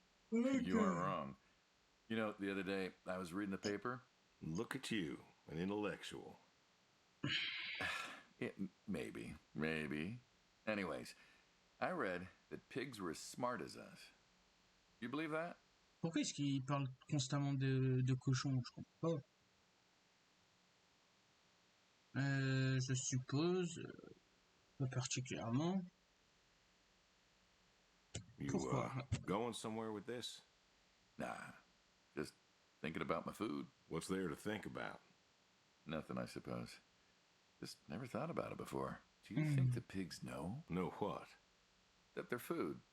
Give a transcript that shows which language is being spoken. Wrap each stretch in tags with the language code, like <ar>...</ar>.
<en>You aren't wrong. You know, the other day I was reading the paper. Look at you, an intellectual. Maybe. Anyways, I read that pigs were as smart as us. You believe that?</en> <fr>Pourquoi est-ce qu'il parle constamment de cochon? Je comprends pas. Je suppose, pas particulièrement.</fr> <en>You,</en> <fr>Pourquoi?</fr> <en>going somewhere with this? Nah, just thinking about my food. What's there to think about? Nothing, I suppose. Just never thought about it before. Do you think the pigs know Know what? that they're food?</en>